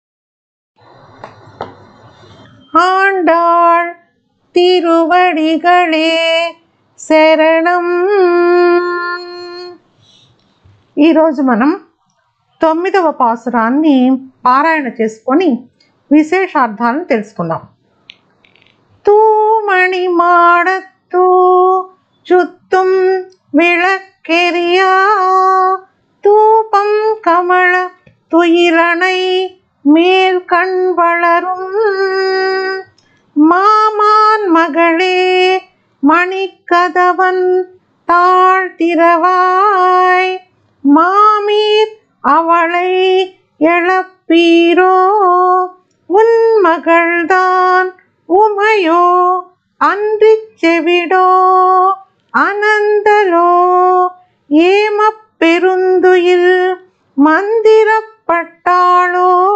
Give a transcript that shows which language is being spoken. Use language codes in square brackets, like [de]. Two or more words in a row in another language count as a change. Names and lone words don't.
[ta] ஆண்டாள் திருவடிகளே சரணம். [te] ఈరోజు మనం 9వ పాసురాన్ని పారాయణ చేసుకొని విశేషార్థాలను తెలుసుకుందాం. [ta] தூமணி மாடத்தூ சுத்தும் விளக்கெரியா தூபம் கமல துயிலனை மேல் கண் வளரும் மாமான் மகளே மணிக்கதவன் தாழ்த்திரவாய் மாமீர் அவளை எழப்பீரோ உன் மகள்தான் உமையோ அன்றிச் செவிடோ அனந்தலோ ஏமப் பெருந்துயில் மந்திரப்பட்டாளோ